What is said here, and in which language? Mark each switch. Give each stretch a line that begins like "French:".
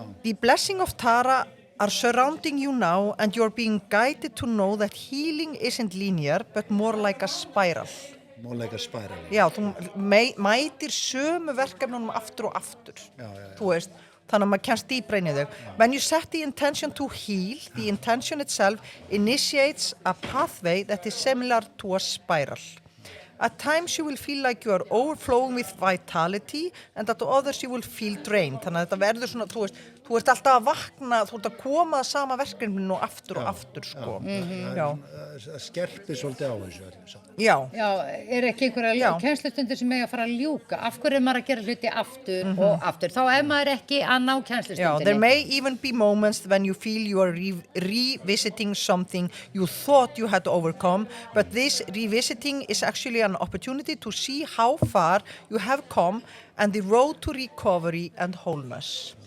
English: The blessing of Tara are surrounding you now and you're being guided to know that healing isn't linear but more like a spiral.
Icelandic: Móleika spæral. Já, þú mætir sömu verkefnunum aftur og aftur. Já. Þú veist, þannig að maður kemst dýpra inn í þau.
English: When you set the intention to heal, the intention itself initiates a pathway that is similar to a spiral. At times you will feel like you are overflowing with vitality and at others you will feel drained.
Icelandic: Þannig að þetta verður svona, þú þú ert alltaf að vakna, þú ert að koma að sama verkefninu og aftur, sko. Það skerpir svolítið á þessu öllu saman. Já. Já, ekki einhverja kennslustundir sem eiga að fara að ljúka? Af hverju er maður að gera hluti aftur og aftur? Þá maður ekki að ná kennslustundinni.
English: There may even be moments when you feel you are revisiting something you thought you had to overcome, but this revisiting is actually an opportunity to see how far you have come and the road to recovery and wholeness.